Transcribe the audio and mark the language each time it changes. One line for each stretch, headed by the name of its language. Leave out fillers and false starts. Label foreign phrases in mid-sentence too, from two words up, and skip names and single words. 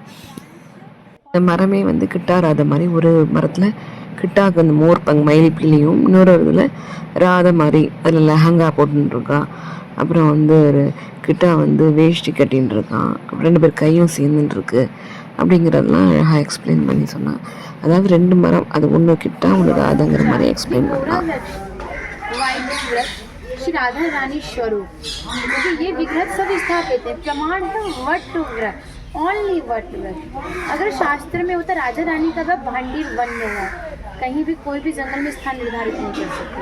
Tamil: இந்த மரமே வந்து கிட்டா ராதை மாதிரி ஒரு மரத்தில் கிட்டாவுக்கு அந்த
Hindi: मोर पंख
Tamil: மயில் பிள்ளையும், இன்னொரு இதில் ராதை மாதிரி அதில் லெஹங்கா போட்டுருக்கான். அப்புறம் வந்து ஒரு கிட்டா வந்து வேஷ்டி கட்டின்னு இருக்கான். அப்புறம் 2 பேர் கையும் சேர்ந்துட்டுருக்கு அப்படிங்கிறதெல்லாம் அழகாக எக்ஸ்பிளைன் பண்ணி சொன்னான். அதாவது 2 மரம், அது ஒன்று கிட்டா ஒன்று ராதைங்கிற மாதிரி எக்ஸ்பிளைன் பண்ணான்.
Hindi: श्री राधा रानी स्वरूप, क्योंकि ये विग्रह सब स्थापित है। प्रमाण है वट व्रत, ओनली वट व्रत। अगर शास्त्र में होता राधा रानी का वह भांडीर वन्य है, कहीं भी कोई भी जंगल में स्थान निर्धारित नहीं कर सकते।